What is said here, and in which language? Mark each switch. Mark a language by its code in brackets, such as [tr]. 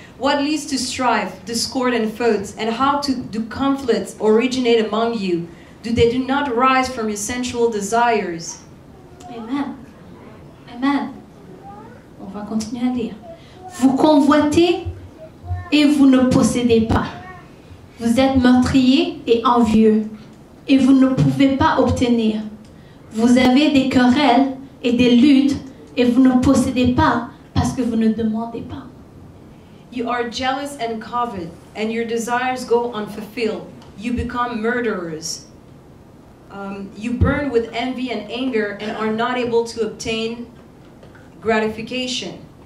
[en] What leads to strife, discord, and feuds, and how do conflicts originate among you? Do they not rise from your sensual desires? [fr] Amen. Amen. On va continuer à lire. Vous convoitez et vous ne possédez pas. Vous êtes meurtrier et envieux et vous ne pouvez pas obtenir. Vous avez des querelles et des luttes et vous ne possédez pas parce que vous ne demandez pas. [en] You are jealous and covet, and your desires go unfulfilled. You become murderers. You burn with envy and anger and are not able to obtain gratification.